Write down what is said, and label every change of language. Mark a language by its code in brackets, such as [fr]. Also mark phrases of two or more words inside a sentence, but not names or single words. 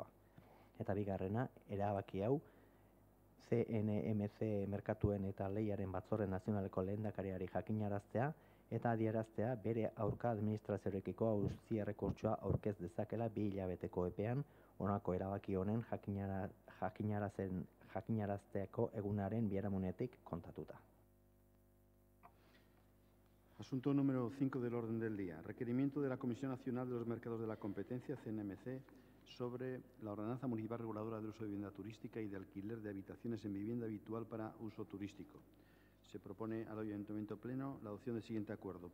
[eu] Eta bigarrena, erabaki hau CNMC merkatuen eta lehiaren batzorde nazionaleko lehendakariari jakinaraztea eta adieraztea bere aurka administrazioarekiko auzi errekurtsoa aurkez dezakela 2 hilabeteko epean honako erabaki honen jakinarazteko egunaren biharamunetik kontatuta. [es] Asunto número 5 del orden del día. Requerimiento de la Comisión Nacional de los Mercados de la Competencia, CNMC, sobre la Ordenanza Municipal Reguladora del Uso de Vivienda Turística y de alquiler de habitaciones en vivienda habitual para uso turístico. Se propone al Ayuntamiento Pleno la adopción del siguiente acuerdo.